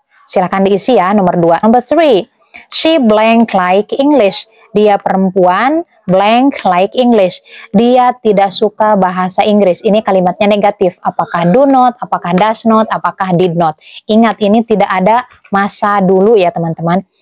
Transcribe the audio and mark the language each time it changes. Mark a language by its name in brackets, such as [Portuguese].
[Indonesian] Silahkan diisi ya, nomor 2. [English] Number 3, she blank like English. [Indonesian] Dia perempuan, [English] blank like English. [Indonesian] Dia tidak suka bahasa Inggris. Ini kalimatnya negatif. Apakah do not, apakah does not, apakah did not. Ingat, ini tidak ada masa dulu ya teman-teman.